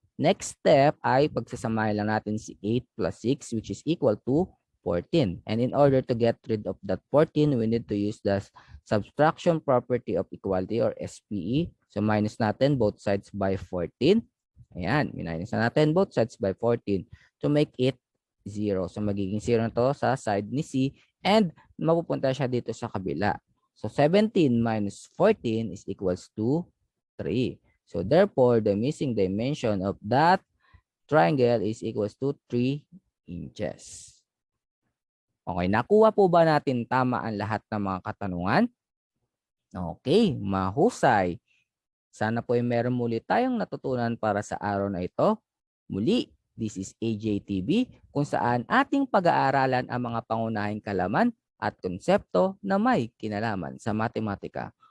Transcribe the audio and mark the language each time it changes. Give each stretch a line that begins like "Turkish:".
Filipino: Next step ay pagsasamahin lang natin si 8 plus 6 which is equal to 14.
English: And in order to get rid of that 14, we need to use the subtraction property of equality or SPE.
Filipino: So minus natin both sides by 14. Ayan, minus na natin both sides by 14
English: to make it 0.
Filipino: So magiging 0 na to sa side ni C and mapupunta siya dito sa kabila.
English: So 17 minus 14 is equals to 3. So therefore, the missing dimension of that triangle is equals to 3 inches.
Filipino: Okay, nakuha po ba natin tama ang lahat ng mga katanungan? Okay, mahusay. Sana po ay meron muli tayong natutunan para sa araw na ito. Muli,
English: this is AJTV
Filipino: kung saan ating pag-aaralan ang mga pangunahing kalaman at konsepto na may kinalaman sa matematika.